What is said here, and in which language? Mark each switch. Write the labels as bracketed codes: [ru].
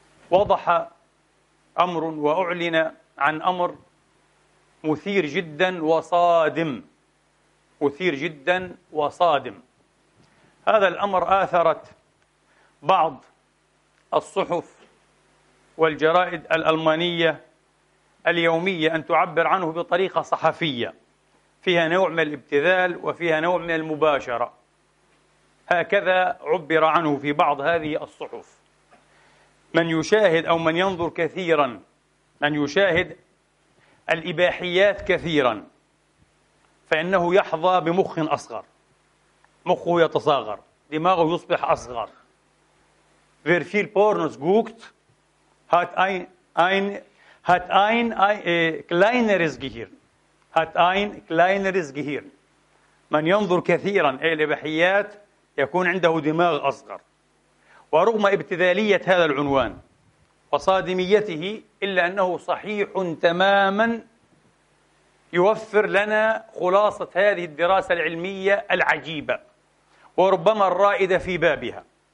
[ar] وضح أمر وأعلن عن أمر مثير جدا وصادم، هذا الأمر آثرت بعض الصحف والجرائد الألمانية اليومية أن تعبر عنه بطريقة صحفية فيها نوع من الابتذال وفيها نوع من المباشرة، هكذا عبر عنه في بعض هذه الصحف. من يشاهد أو من ينظر كثيراً، من يشاهد الإباحيات كثيراً، فإنه يحظى بمخ أصغر، مخه يتصغر، دماغه يصبح أصغر. [de] Wer viel Pornos guckt, hat ein kleineres Gehirn. [ar] من ينظر كثيراً أي الإباحيات يكون عنده دماغ أصغر. ورغم ابتذالية هذا العنوان وصادميته، إلا أنه صحيح تماماً، يوفر لنا خلاصة هذه الدراسة العلمية العجيبة وربما الرائدة في بابها.